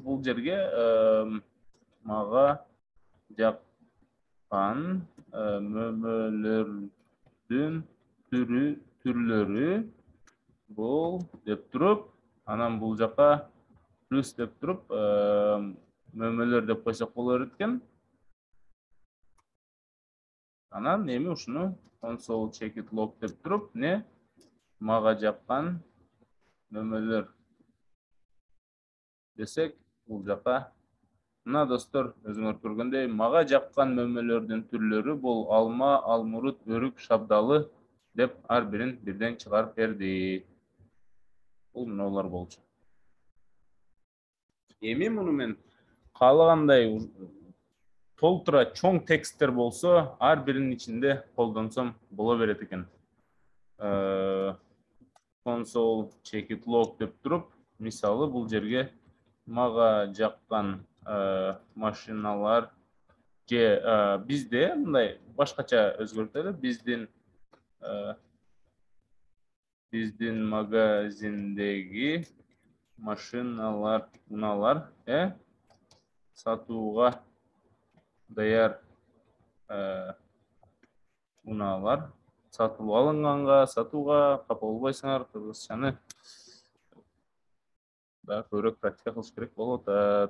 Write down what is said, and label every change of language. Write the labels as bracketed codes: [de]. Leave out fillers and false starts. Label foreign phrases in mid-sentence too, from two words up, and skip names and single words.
[ky] Бул жерге мага жаккан мөмөлөрдүн түрлөрү бул деп туруп, анан бул жака плюс деп туруп мөмөлөр деп койсок болот экен. Анан эми ушуну [en] console check it log [ky] деп туруп, не? Мага жаккан мөмөлөр десек, бул жака Мына достор, өзүңөр көргөндөй, мага жаккан мөмөлөрдүн түрлөрү бул алма, алмурут, өрүк, шабдалы деп ар бирин бирден чыгарып берди. Бул мыналар болчу. Эми муну мен каалагандай толтура чоң тексттер болсо, ар биринин ичинде колдонсом боло берет экен. [en] Console check log [ky] деп туруп, мисалы бул жерге мага жаккан машиналар же бизде мындай башкача өзгөртөлү, биздин магазиндеги машиналар мыналар сатууга даяр мыналар сатылып алынганга, сатууга капа болбойсуңар, кыргызчаны да көбүрөөк практика кылыш керек болуп атат.